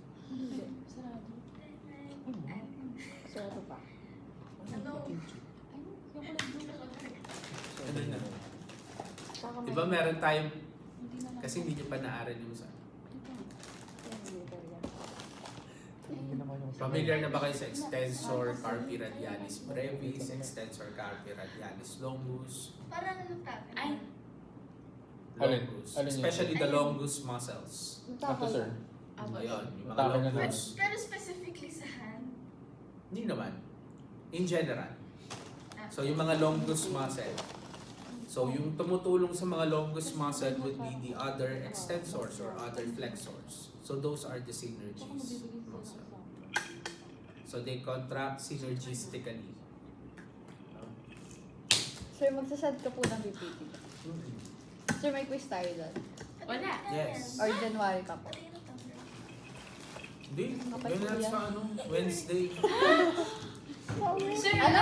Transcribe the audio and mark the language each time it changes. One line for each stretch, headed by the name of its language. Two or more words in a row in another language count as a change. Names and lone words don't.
Filipino: Sarado pa. Ano? Ano na? Di ba meron tayong, kasi hindi nyo pa naaral yung sa, familiar na ba kayo sa
English: extensor carpi radialis brevis, extensor carpi radialis longus,
Filipino: Parang ano tawag? Ay. Alin?
English: longus,
Filipino: Alin yun?
English: especially the longus muscles.
Filipino: Ito, sir. Ayun, yung mga Tama na
English: longus.
Filipino: Pero specifically sa hand? Hindi naman.
English: In general.
Filipino: So yung mga
English: longus muscle. So
Filipino: yung tumutulong sa mga
English: longus muscle would be the other extensors or other flexors. So those are the synergies muscle. So they contract synergistically.
Filipino: Sir, magsasad ka po ng PPT. Sir, may quiz tayo doon. Wala.
English: Yes.
Filipino: Or January pa po. Hindi. Ganyan sa Wednesday. Sir, Ano?